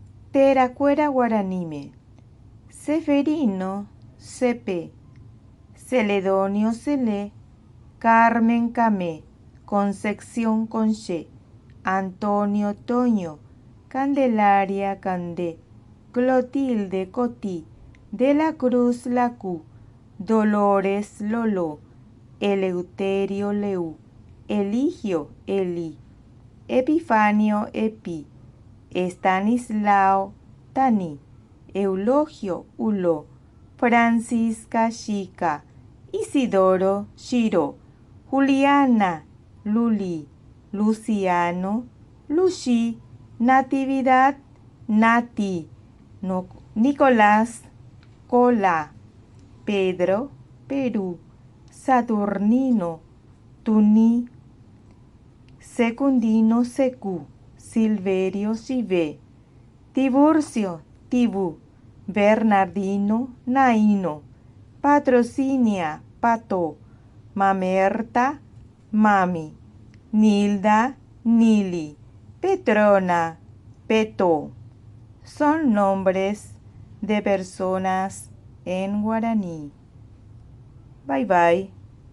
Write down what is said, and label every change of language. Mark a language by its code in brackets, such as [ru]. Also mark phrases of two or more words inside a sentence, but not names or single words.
[gn] Teracuera guaranime. Seferino, Cepe. [es] Celedonio Cele. Carmen Camé. Concepción Conche. Antonio Toño. Candelaria Candé. Clotilde Cotí. De la Cruz Lacú. Dolores Lolo. Eleuterio Leu. Eligio Eli. Epifanio Epi. Estanislao Tani. Eulogio Ulo. Francisca Chica. Isidoro Shiro. Juliana Luli. Luciano Lucy. Natividad Nati. Nicolás Cola. Pedro Perú. Saturnino Tuní. Secundino Secu. Silverio Sivé. Tiburcio Tibú. Bernardino Naino. Patrocinia Pato. Mamerta Mami. Nilda Nili. Petrona Peto. Son nombres de personas en guaraní. [en] Bye bye.